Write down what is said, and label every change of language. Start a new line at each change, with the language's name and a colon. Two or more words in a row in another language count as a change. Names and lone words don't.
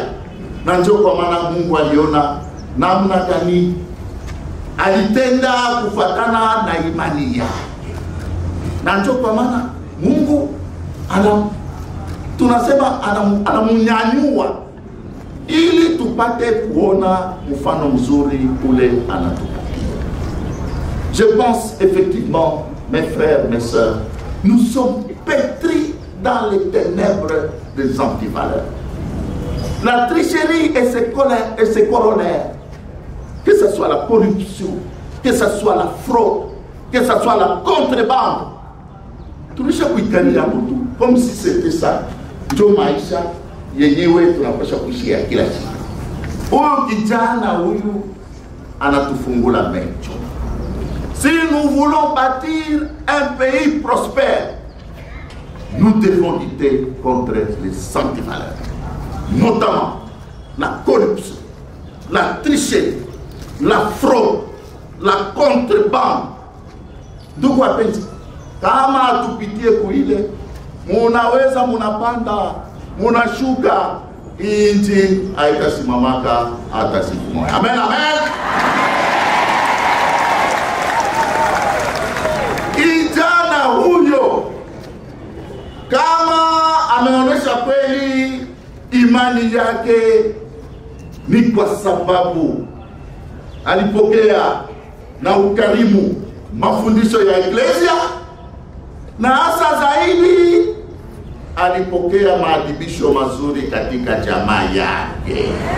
Swahili: Na njoo kwa maana Mungu aliona namna gani alitenda kufatana na imani yake. Na njoo kwa maana Mungu tunasema anamunyanyua ili tupate kuona mfano mzuri ule anatupatia.
French: Je pense effectivement, mes frères, mes sœurs, nous sommes pétris dans les ténèbres des antivaleurs. La tricherie et ses corollaires, que ce soit la corruption, que ce soit la fraude, que ce soit la contrebande,
Swahili: tulisha kuikalia mtu
French: comme si c'était ça.
Swahili: Ndio maisha yenyewe tunapaswa kuishi kila siku. Huyu kijana huyu anatufungula macho.
French: Si nous voulons bâtir un pays prospère, nous devons lutter contre les antivaleurs, notamment la corruption, la tricherie, la fraude, la contrebande.
Swahili: Ndugu wapenzi, kama hatupitie kuile, munaweza munapanda, munashuka, inchi haitasimamaka hata siku moja. Amen, amen. Kijana huyo kama ameonyesha kweli imani yake ni kwa sababu alipokea na ukarimu mafundisho ya Eklesia, na hasa zaidi alipokea maadibisho mazuri katika jamaa yake.